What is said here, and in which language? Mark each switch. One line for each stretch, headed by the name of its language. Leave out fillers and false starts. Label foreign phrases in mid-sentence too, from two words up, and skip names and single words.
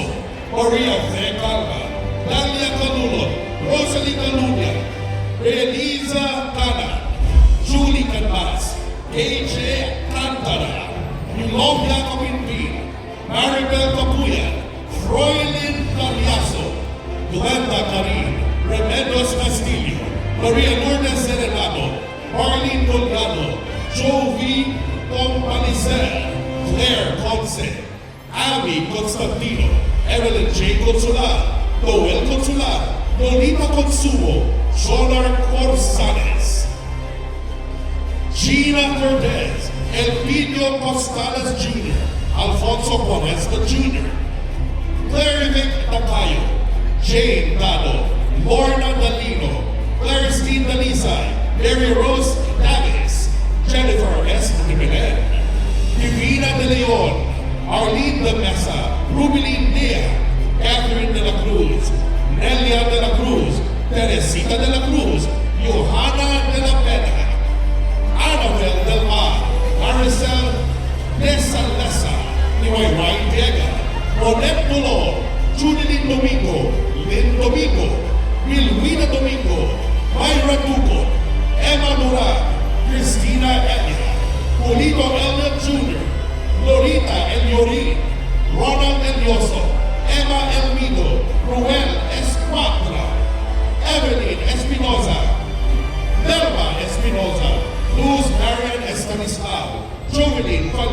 English: Maria Vecalva, Dalia Calulon, Rosalie Calunia, Eliza Cana, Julie Canlas, KJ Cantara, Eulogia Capinpin, Maribel Capuya, Froilin Cariaso, Glenda Karim, Remedios Castillo, Maria Lourdes Serenado, Marlene Delgado, Jovi Compalicel, Claire Conce, Abby Constantino, Evelyn J. Consular, Noel Consular, Nolita Consumo, Sonar Corsanes, Gina Cortez, Elpidio Costales Jr., Alfonso Ponesta Jr., Clarivic Tacayo, Jane Dado, Lorna Dalino, Claristine Dalisay, Mary Rose Davis, Jennifer S. Jimenez, Divina De Leon, Arlene De Mesa, Rubilin Dia, Catherine De La Cruz, Nelia De La Cruz, Teresita De La Cruz, Johanna De La Pena, Annabel Del Mar, Maricel Desalesa, Niway Ryan Vega, Ronette Dolor, Judilyn Domingo, Lynn Domingo, Milwina Domingo, Myra Duco, Emma Mura, Christina Elia, Polito Elliott Jr., Lorita Eliorin, Ronald Elioso, Emma Elmido, Ruel Esquadra, Evelyn Espinoza, Delma Espinoza, Luz Marian Estanislao, Jovelyn